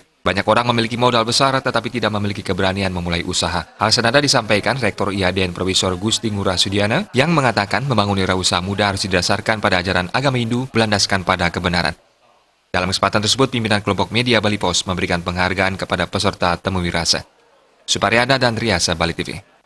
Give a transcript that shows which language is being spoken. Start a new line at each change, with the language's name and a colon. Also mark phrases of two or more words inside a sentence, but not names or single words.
Indonesian: Banyak orang memiliki modal besar tetapi tidak memiliki keberanian memulai usaha. Hal senada disampaikan Rektor IADN Profesor Gusti Ngurah Sudiana yang mengatakan membangun wirausaha muda harus didasarkan pada ajaran agama Hindu berlandaskan pada kebenaran. Dalam kesempatan tersebut, pimpinan kelompok media Bali Pos memberikan penghargaan kepada peserta temu wirasa. Suparyana dan Riasa, Bali TV.